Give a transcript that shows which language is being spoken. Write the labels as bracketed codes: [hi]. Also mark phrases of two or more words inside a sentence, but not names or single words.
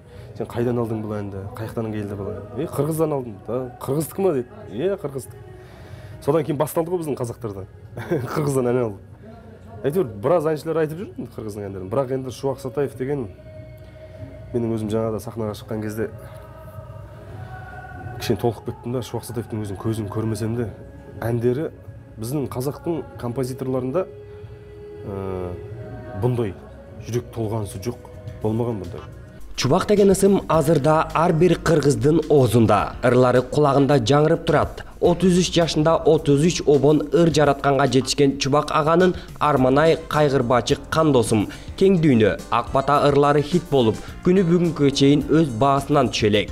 [ky] Сен кайдан алдың бул әнди? Каяктан келди бул? Кыргыздан алдым. Кыргыздыкы ма дейт. Кыргыздык. Содан кийин башталды го биздин казактардан. Кыргыздан ән алып. [kk] Әйтеуір біраз әншілер айтып жүр кыргыздын әндерин. Бірақ енді Чубак Сатаев деген менің өзім жаңада сахнаға шыққан кезде кішкене толқып кеттім да. Чубак Сатаевтың өзін көзін көрмесем де әндері біздің қазақтың композиторларында бұндай жүрек толғанысы жоқ, болмаған бұндай. [ky] Чубак деген ысым азырда ар бир кыргыздын оозунда, ырлары кулагында жаңырып турат. 33 жашында 33 обон ыр жаратканга жетишкен Чубак аганын Арманай кайгырбачы кандосум, кең дүйнө, ак бата ырлары хит болуп, күнү бүгүнкүгө чейин өз баасынан түшө элек.